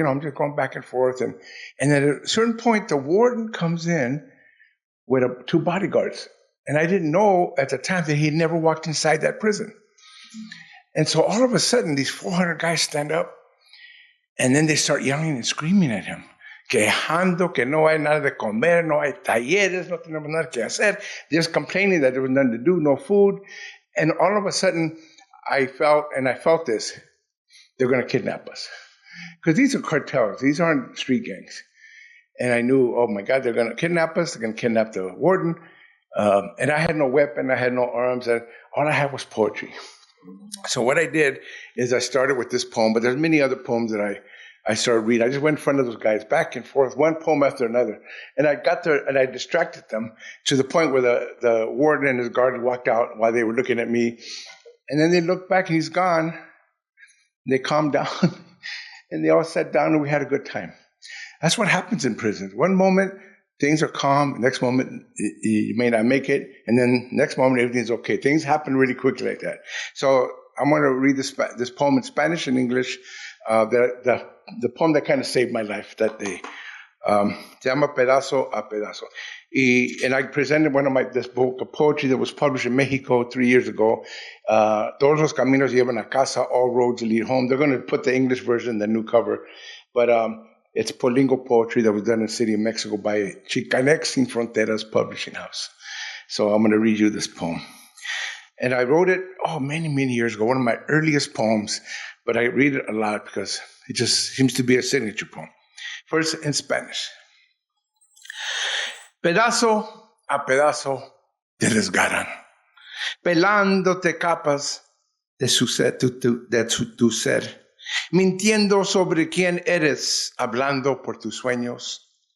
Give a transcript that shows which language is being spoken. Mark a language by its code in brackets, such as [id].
[en] I'm just going back and forth. And at a certain point, the warden comes in with two bodyguards. And I didn't know at the time that he'd never walked inside that prison. And so all of a sudden, these 400 guys stand up, and then they start yelling and screaming at him. [es] Quejando que no hay nada de comer, no hay talleres, no tenemos nada que hacer. [en] Just complaining that there was nothing to do, no food. And all of a sudden, I felt this, they're going to kidnap us. Because these are cartels. These aren't street gangs. And I knew, oh my God, they're going to kidnap us. They're going to kidnap the warden. And I had no weapon. I had no arms. And all I had was poetry. So what I did is I started with this poem, but there's many other poems that I started reading. I just went in front of those guys back and forth, one poem after another. And I got there and I distracted them to the point where the warden and his guard walked out while they were looking at me. And then they looked back and he's gone. They calmed down and they all sat down and we had a good time. That's what happens in prisons. One moment, things are calm. Next moment, you may not make it. And then next moment, everything's okay. Things happen really quickly like that. So I'm going to read this poem in Spanish and English, the poem that kind of saved my life that day. [es] Se llama Pedazo a Pedazo. [en] And I presented this book of poetry that was published in Mexico 3 years ago. [es] Todos los caminos llevan a casa, [en] all roads lead home. They're going to put the English version, the new cover. But it's Polingo poetry that was done in the city of Mexico by Chicanx Sin Fronteras Publishing House. So I'm going to read you this poem. And I wrote it, many, many years ago, one of my earliest poems, but I read it a lot because it just seems to be a signature poem. First in Spanish. [es] Pedazo a pedazo te desgarran, pelándote capas de tu ser, mintiendo sobre quién eres, hablando por tus sueños.